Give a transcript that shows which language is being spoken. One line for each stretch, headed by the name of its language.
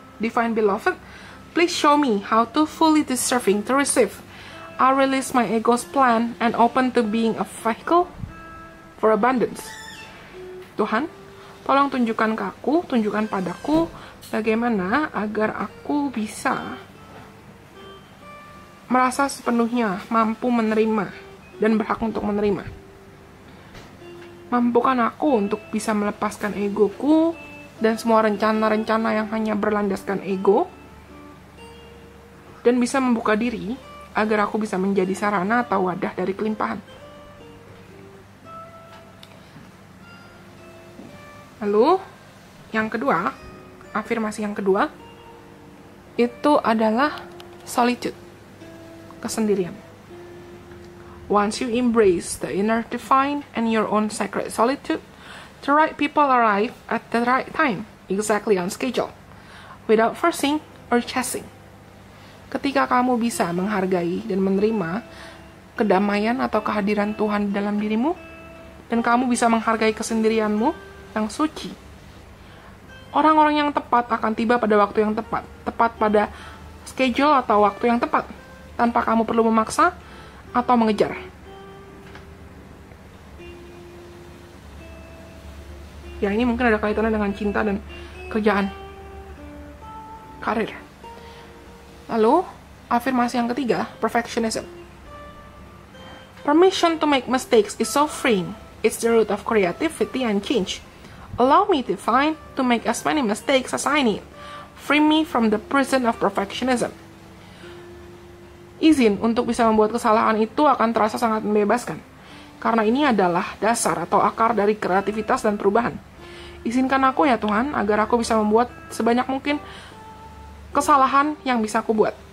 English: Divine Beloved, please show me how to fully deserving to receive. I release my ego's plan and open to being a vehicle for abundance.
Indonesian: Tuhan, tolong tunjukkan ke aku, tunjukkan padaku bagaimana agar aku bisa merasa sepenuhnya mampu menerima dan berhak untuk menerima. Mampukan aku untuk bisa melepaskan egoku dan semua rencana-rencana yang hanya berlandaskan ego, dan bisa membuka diri agar aku bisa menjadi sarana atau wadah dari kelimpahan. Lalu, yang kedua, afirmasi yang kedua, itu adalah solitude, kesendirian.
English: Once you embrace the inner divine and your own sacred solitude, the right people arrive at the right time, exactly on schedule, without forcing or chasing.
Indonesian: Ketika kamu bisa menghargai dan menerima kedamaian atau kehadiran Tuhan dalam dirimu, dan kamu bisa menghargai kesendirianmu yang suci, orang-orang yang tepat akan tiba pada waktu yang tepat, tepat pada schedule atau waktu yang tepat, tanpa kamu perlu memaksa atau mengejar. Ya, ini mungkin ada kaitannya dengan cinta dan kerjaan, karir. Lalu, afirmasi yang ketiga, perfectionism.
English: Permission to make mistakes is so freeing. It's the root of creativity and change. Allow me to make as many mistakes as I need. Free me from the prison of perfectionism.
Indonesian: Izin untuk bisa membuat kesalahan itu akan terasa sangat membebaskan, karena ini adalah dasar atau akar dari kreativitas dan perubahan. Izinkan aku ya Tuhan, agar aku bisa membuat sebanyak mungkin kesalahan yang bisa aku buat.